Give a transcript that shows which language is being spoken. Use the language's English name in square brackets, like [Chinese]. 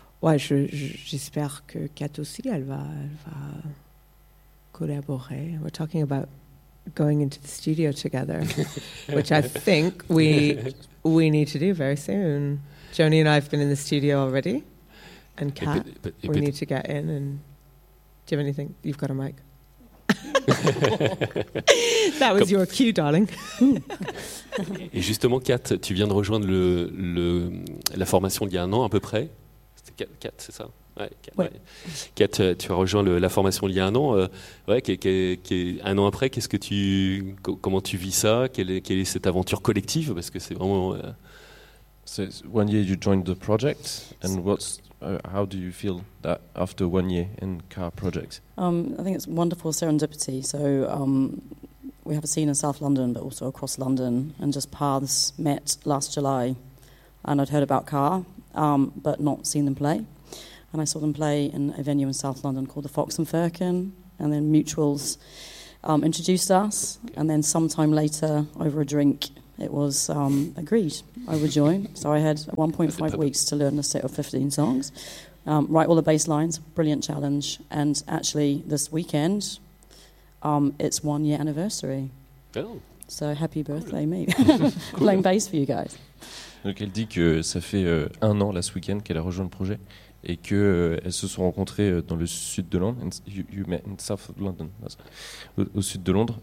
[French] J'espère que Kat aussi, elle va collaborer. [English] We're talking about going into the studio together, which I think we need to do very soon. Johnny and I have been in the studio already, and Kat, we need to get in and. Do you have anything? You've got a mic. That was your cue, darling. [French] Et justement, Kat, tu viens de rejoindre la formation il y a un an à peu près. C'était Kat, c'est ça? Ouais. Kat, tu as rejoint la formation il y a un an. Un an après, comment tu vis ça? Quelle est cette aventure collective? Parce que c'est vraiment. [English] So it's 1 year you joined the project, and what's. How do you feel that after 1 year in car projects? I think it's wonderful serendipity. So we have a scene in South London, but also across London, and just paths met last July. And I'd heard about car, but not seen them play. And I saw them play in a venue in South London called the Fox and Firkin, and then Mutuals introduced us. And then sometime later, over a drink, it was agreed I would join. So I had 1.5 weeks to learn a set of 15 songs, write all the bass lines, brilliant challenge. And actually, this weekend, it's 1 year anniversary. Oh. So happy birthday, cool. Me. Cool. Playing bass for you guys. [French] Donc elle dit que ça fait un an, [English] last weekend, [French] qu'elle a rejoint le projet et qu'elles se sont rencontrées dans le sud de Londres. [English] You met in south of London. [French] Au sud de Londres.